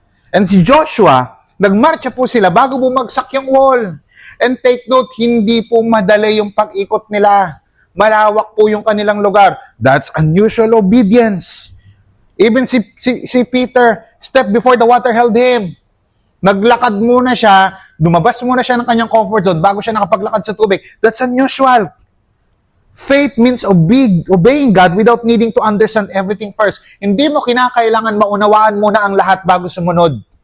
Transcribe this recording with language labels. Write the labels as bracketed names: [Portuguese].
[Filipino] And si Joshua, nagmarcha po sila bago bumagsak yung wall. And take note, hindi po madali yung pag-ikot nila. Malawak po yung kanilang lugar. [English] That's unusual obedience. Even si Peter, step before the water held him. [Filipino] Naglakad muna siya, lumabas muna siya ng kanyang comfort zone bago siya nakapaglakad sa tubig. [English] That's unusual. Faith means obeying God without needing to understand everything first. [Filipino] Hindi mo kinakailangan maunawaan muna ang lahat bago sumunod.